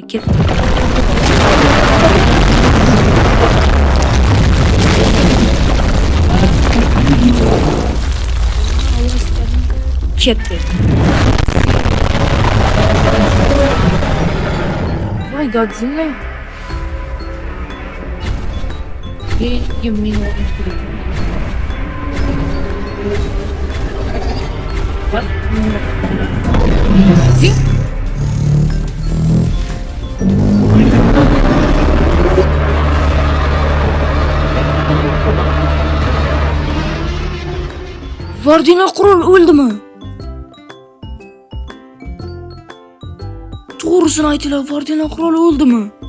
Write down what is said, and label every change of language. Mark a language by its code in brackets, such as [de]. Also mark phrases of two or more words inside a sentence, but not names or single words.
[uz] Ketdi. Ketdi. Voy Godzilla. [en] Give me one. What? [uz] Vardenlar qurol o'ldimi? To'g'risini aytinglar, Vardenlar quroli o'ldimi?